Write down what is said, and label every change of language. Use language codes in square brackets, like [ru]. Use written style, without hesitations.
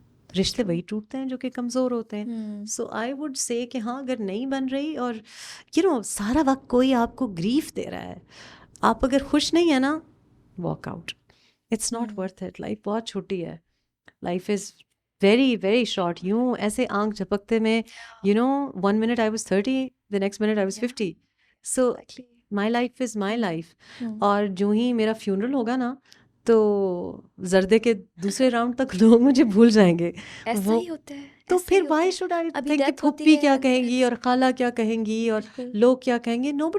[ur] رشتے وہی ٹوٹتے ہیں جو کہ کمزور ہوتے ہیں. [en] so I would say [ur] کہ ہاں اگر نہیں بن رہی، اور سارا وقت کوئی آپ کو گریف دے رہا ہے، آپ اگر خوش نہیں ہیں نا، walk out. [en] It's not worth it. [ur] Life بہت چھوٹی ہے، [en] Life is very very short. [ur] یوں ایسے آنکھ جھپکتے میں [en] 1 minute I was 30, the next minute I was 50. So my life is my life. [ur] اور جو ہی میرا فیونرل ہوگا نا تو زردے کے دوسرے راؤنڈ تک لوگ مجھے بھول جائیں گے. ایسا ہی ہوتا ہے. تو پھر [en] why should I think [ur] کہ پھپھی کیا کہیں گی اور خالہ کیا کہیں گی اور لوگ کیا کہیں گے.